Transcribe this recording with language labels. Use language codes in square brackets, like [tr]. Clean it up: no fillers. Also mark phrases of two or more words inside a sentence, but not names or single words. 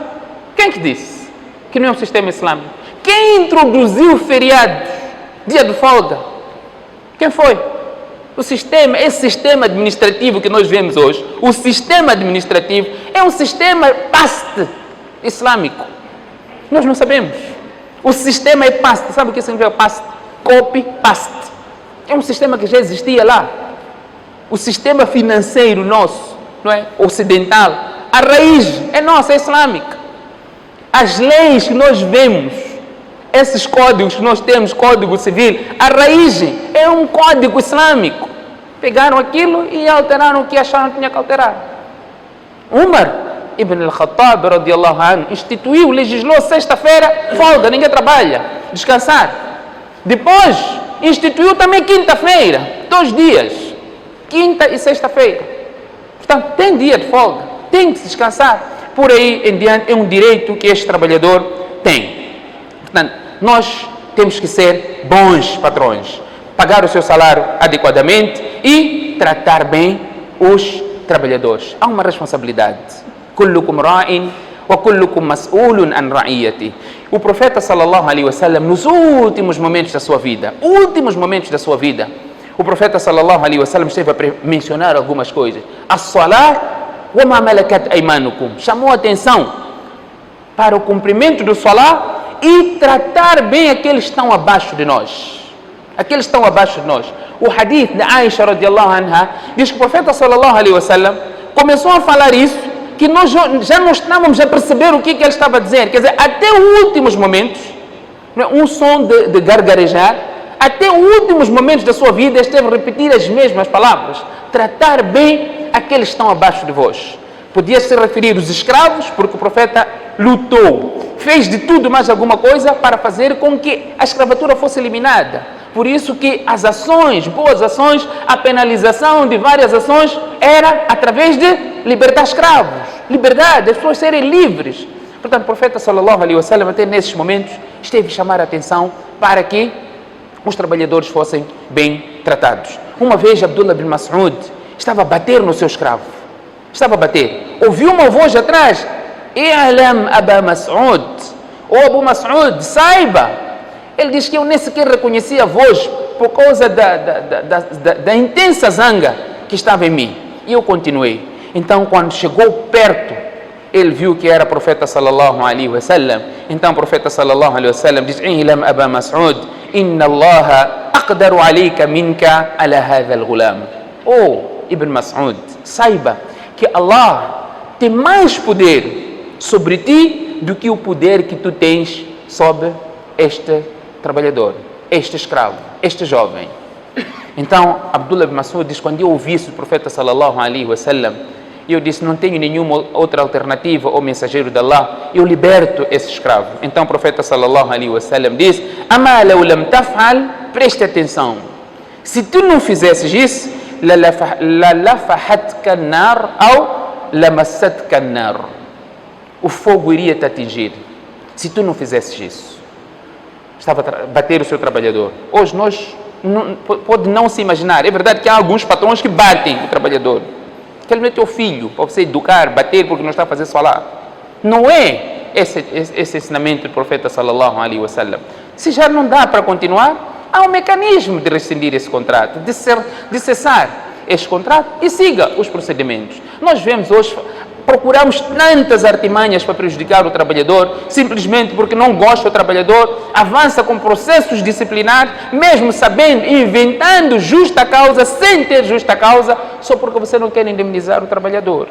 [pt] Quem que disse que não é um sistema islâmico? Quem introduziu o feriado, dia de folga? Quem foi? O sistema, esse sistema administrativo que nós vemos hoje, o sistema administrativo é um sistema paste islâmico. Nós não sabemos. O sistema é paste. Sabe o que significa paste? [en] Copy, paste. [pt] É um sistema que já existia lá. O sistema financeiro nosso, não é? Ocidental, a raiz é nossa, é islâmica. As leis que nós vemos, esses códigos que nós temos, Código Civil, a raiz é um código islâmico. Pegaram aquilo e alteraram o que acharam que tinha que alterar. Umar ibn al-Khattab, [ar] رضي الله عنه, [pt] instituiu, legislou sexta-feira, folga, ninguém trabalha, descansar. Depois, instituiu também quinta-feira, 2 dias, quinta e sexta-feira. Portanto, tem dia de folga, tem que descansar. Por aí em diante, é um direito que este trabalhador tem. Portanto, nós temos que ser bons patrões, pagar o seu salário adequadamente e tratar bem os trabalhadores. Há uma responsabilidade. [ar] كلكم راع وكلكم مسؤول عن رعيته. [pt] O profeta [ar] صلى الله عليه وسلم, [pt] nos últimos momentos da sua vida, o profeta [ar] صلى الله عليه وسلم [pt] esteve a mencionar algumas coisas. [ar] الصلاة وما ملكت أيمانكم. [pt] Chamou a atenção para o cumprimento do salat e tratar bem aqueles que estão abaixo de nós. Aqueles que estão abaixo de nós. O hadith de Aisha [ar] رضي الله عنها [pt] diz que o profeta [ar] صلى الله عليه وسلم [pt] começou a falar isso, que nós já não estávamos a perceber o que ele estava a dizer. Quer dizer, até os últimos momentos, um som de gargarejar, até os últimos momentos da sua vida, esteve a repetir as mesmas palavras. Tratar bem aqueles que estão abaixo de vós. Podia se referir aos escravos, porque o profeta lutou, fez de tudo mais alguma coisa para fazer com que a escravatura fosse eliminada. Por isso que as ações, boas ações, a penalização de várias ações era através de libertar escravos, liberdade, as pessoas serem livres. Portanto, o profeta [ar] صلى الله عليه وسلم [pt] até nesses momentos esteve a chamar a atenção para que os trabalhadores fossem bem tratados. Uma vez Abdullah bin Mas'ud estava a bater no seu escravo. Estava a bater. Ouviu uma voz atrás. [ar] اعلم أبا مسعود. [pt] Ou Abu Mas'ud, saiba. Ele diz que eu nem sequer reconheci a voz por causa da intensa zanga que estava em mim. E eu continuei. Então, quando chegou perto, ele viu que era o profeta [ar] صلى الله عليه وسلم. [pt] Então, o profeta [ar] صلى الله عليه وسلم [pt] diz: [ar] "اعلم أبا مسعود إن الله أقدر عليك منك على هذا الغلام." [pt] Oh, Ibn Mas'ud, saiba que Allah tem mais poder sobre ti do que o poder que tu tens sobre este trabalhador, este escravo, este jovem. Então, Abdullah bin Mas'ud diz: quando eu ouvi isso do profeta [ar] صلى الله عليه وسلم, [pt] eu disse: não tenho nenhuma outra alternativa ao mensageiro de Allah, eu liberto esse escravo. Então o profeta [ar] صلى الله عليه وسلم [pt] diz: [ar] أما لو لم تفعل, [pt] preste atenção, se tu não fizesses isso, [ar] للفحتك النار ou لمستك النار, [pt] o fogo iria te atingir se tu não fizesses isso. Estava a bater o seu trabalhador. Hoje nós pode não se imaginar, é verdade que há alguns patrões que batem o trabalhador. Aquele não é teu filho, para você educar, bater porque não está a fazer salat. Não é esse ensinamento do profeta [ar] صلى الله عليه وسلم. [pt] Se já não dá para continuar, há um mecanismo de rescindir esse contrato, de cessar este contrato e siga os procedimentos. Nós vemos hoje, procuramos tantas artimanhas para prejudicar o trabalhador, simplesmente porque não gosta do trabalhador, avança com processos disciplinares, mesmo sabendo, inventando justa causa, sem ter justa causa, só porque você não quer indemnizar o trabalhador.